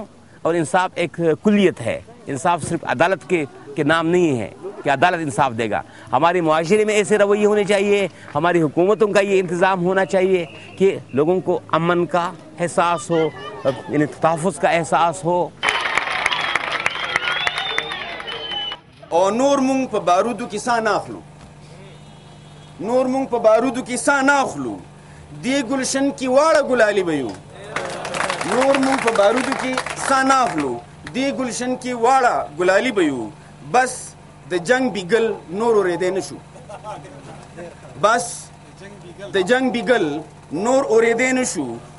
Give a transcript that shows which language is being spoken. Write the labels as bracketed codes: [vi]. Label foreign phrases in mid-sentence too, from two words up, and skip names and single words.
[ur] اور انصاف ایک کلیت ہے، انصاف صرف عدالت کے نام نہیں ہے کہ عدالت انصاف دے گا. ہمارے معاشرے میں ایسے رویے ہونے چاہیے، ہماری حکومتوں کا یہ انتظام ہونا چاہیے کہ لوگوں کو امن کا احساس ہو، یعنی تحفظ کا احساس ہو. [ps] اور نور مونگ پا بارودو کی سا ناخلو، نور مونگ پا بارودو کی سا ناخلو، دی گلشن کی واڑا گلالی بیو. نور مونگ پا بارودو کی سا ناخلو، دی گلشن کی واڑا گلالی بیو. بس د جنگ بیگل نور اوریدے نشو، بس د جنگ بیگل نور اوریدے نشو.